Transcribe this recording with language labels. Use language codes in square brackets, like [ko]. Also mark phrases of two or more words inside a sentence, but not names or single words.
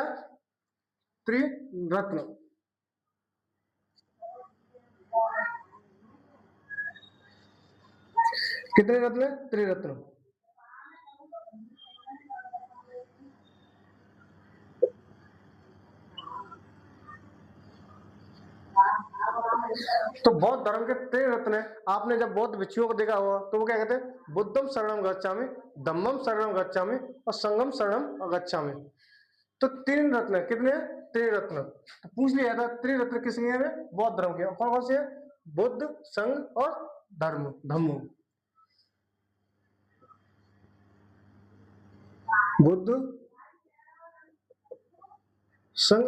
[hi] त्रिरत्न। कितने रत्न? त्रिरत्न। तो बौद्ध धर्म के तीन रत्न है। आपने जब बौद्ध भिक्षुओं को देखा होगा, तो वो क्या कहते हैं? [sa] बुद्धम शरणम गच्छामि, धम्मम शरणम गच्छामि, और संगम शरणम गच्छामि। [hi] तो तीन रत्न है। कितने? त्रिरत्न। तो पूछ लिया था त्रिरत्न किसके हैं? बौद्ध धर्म के। कौन कौन से है? बुद्ध, संघ और धर्म, धम्म। बुद्ध, संघ।